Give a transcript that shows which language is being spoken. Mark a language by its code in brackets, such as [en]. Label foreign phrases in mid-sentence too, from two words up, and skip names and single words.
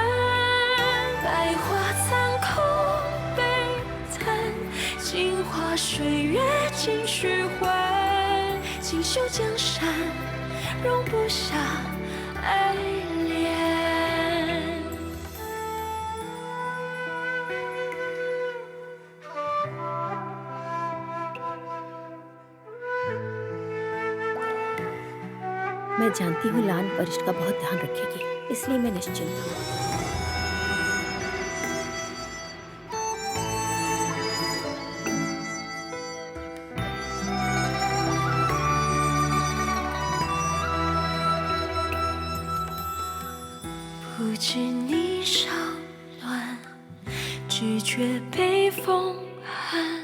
[zh] 百花残空悲叹，镜花水月尽虚幻。锦绣江山，容不下爱恋。 [hi] मैं जानती हूँ लान परिश्र का बहुत ध्यान रखेगी, इसलिए मैं निश्चिंत हूँ। [zh] 不知霓裳暖，只觉北风寒。